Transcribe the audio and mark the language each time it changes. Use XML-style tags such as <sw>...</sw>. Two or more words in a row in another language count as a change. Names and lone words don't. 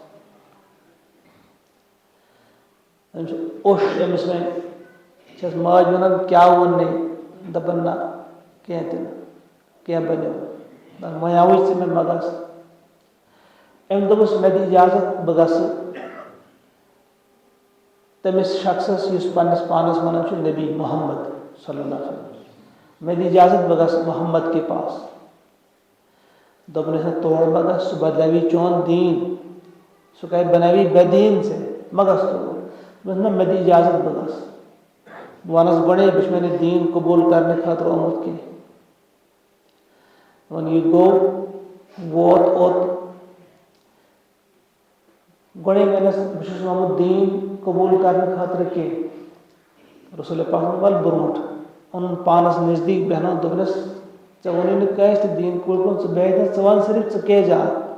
<ks>أمِس اوٚش أمِس وۄنۍ چھس ماج ونان کیٛاہ ووٚننَے دپان نہ کینٛہہ تہِ نہٕ کینٛہہ بنیو وۄنۍ آوُے ژٕ مےٚ مہ گژھ أمۍ دوٚپُس مےٚ دِ اِجازت بہٕ گژھٕ تٔمِس شخصس یُس پننس پانس ونان چھُ نبی محمد</ks> <ar>صلی اللہ علیہ وسلم</ar> <ks>مےٚ دِ اِجازت بہٕ گژھٕ محمد</ks> <ur>کے پاس</ur> <ks>دوٚپنس نہ تور مہ گژھ سُہ بدلاوی چون دیٖن سُہ کرِ بناوی بے دیٖن ژےٚ مہ گژھ تور دوٚپنس نہ مےٚ دِ اِجازت بہٕ گژھٕ بہٕ ونس گۄڈے بہٕ چھُس مےٚ دیٖن قبوٗل کرنہٕ خٲطرٕ آمُت کینٛہہ وۄنۍ یہِ گوٚو ووت اوٚت گۄڈے ونس بہٕ چھُس آمُت دیٖن قبوٗل کرنہٕ خٲطرٕ کینٛہہ رسول پاک ول برونٛٹھ اوٚنُن پانس نزدیٖک بیٚہنوو دوٚپنس ژےٚ ووٚنُے نہٕ کٲنٛسہِ تہِ دیٖن قبوٗل کوٚرمُت ژٕ بیٚہہِ نہٕ ژٕ ون صرف ژٕ کیٛازِ آو</ks>